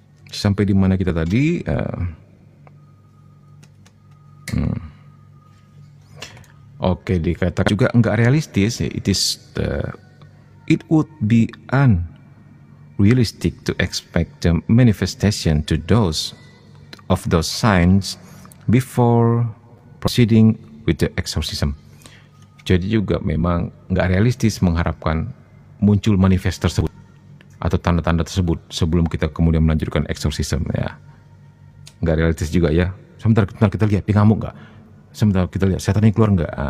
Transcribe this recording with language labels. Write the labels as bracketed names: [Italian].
[Indonesian] Sampai di mana kita tadi? Oke, dikatakan juga enggak realistis. [English] It would be unrealistic to expect the manifestation to those signs before proceeding with the exorcism. [Indonesian] Jadi juga memang nggak realistis mengharapkan muncul manifest tersebut atau tanda-tanda tersebut sebelum kita kemudian melanjutkan exorcism ya. Nggak realistis juga ya. Sebentar kita lihat dia ngamuk nggak. Sebentar kita lihat setannya keluar nggak.